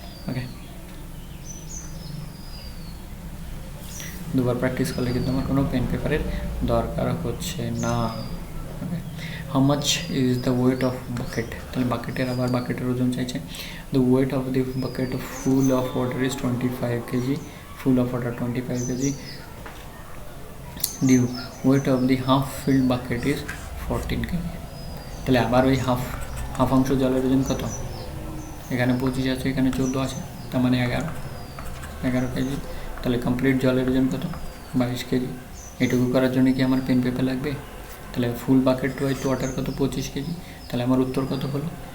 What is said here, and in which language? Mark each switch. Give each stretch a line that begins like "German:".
Bangla: ওকে, 2বার practice করলে কিন্তু আমার কোনো পেন পেপারের দরকার হচ্ছে না।
English: Okay, how much is the weight of bucket?
Bangla: তাহলে বাকেটের ওজন চাইছে।
English: The weight of the bucket full of water is 25 KG, full of water 25 KG. The weight of the half filled bucket is 14 kg.
Bangla: তাহলে আবার ওই হাফ অংশ জলের ওজন কত? এখানে 25 আছে, এখানে 14 আছে, তার মানে 11 কেজি। তাহলে কমপ্লিট জলের ওজন কত? 22 কেজি। এটুকু করার জন্য কি আমার পেন পেপার লাগবে? তাহলে ফুল বাকেট ওয়েট ওয়াটার কত? 25 কেজি। তাহলে আমার উত্তর কত হলো?